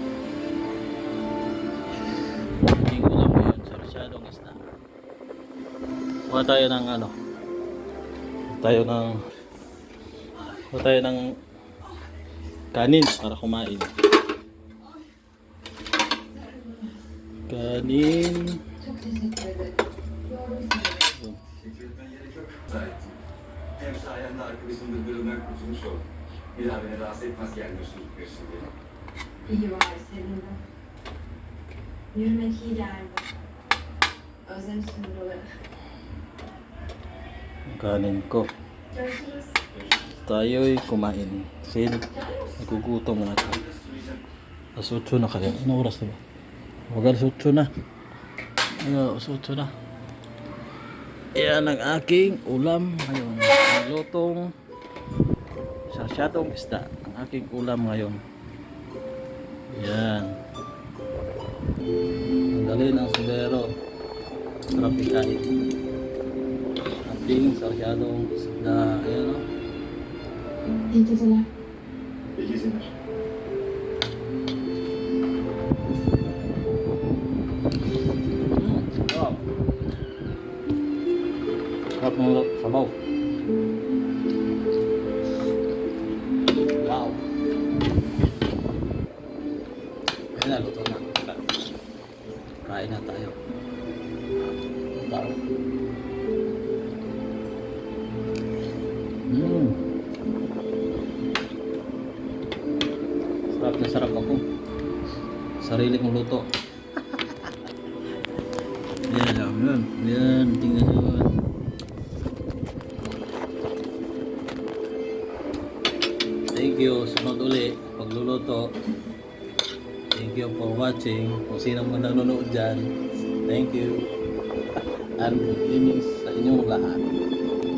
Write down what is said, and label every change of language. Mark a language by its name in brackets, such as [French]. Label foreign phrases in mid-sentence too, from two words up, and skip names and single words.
[Filipino] Ating ulam ngayon, sarsyadong isda. Kuha tayo ng ano. Kuha tayo ng kanin para kumain. Kanin. [Turkish] Hem sayende arkadaşımla bölümden kurtulmuş oldum. Bir daha beni rahatsız etmez gelmiyorsun gitmiyorsun diye. İyi var seninle. Yürümek iyi geldi. Özlemiştim buraları. [Filipino] Kanin ko. [Turkish] Görüşürüz. [Filipino] Tayo'y kumain. Kasi nagugutom na ako. Alas 8 na kaya. Ano oras na ba? Huwag alas 8 na. Alas 8 na. Yan ang aking ulam ngayon. Lutong sarsyadong isda. Ang aking ulam ngayon. Yan. Tanggalin ang sudero. Sarap ikain. Ating sarsyadong isda. Ayan o. [Turkish] İyi geceler. İyi geceler. [Filipino] Sarap. Sarap ng sabaw. Wow. Ayan na, luto na. Kain na tayo. Wow. Sarap na sarap ako. Sarili kong luto. Yan, tingnan nyo. [English] Thank you, [Filipino] sunod uli pagluluto. [English] Thank you for watching. [Filipino] Kung sino mo nanonood dyan, [English] thank you. And good evening [Filipino] sa inyong lahat.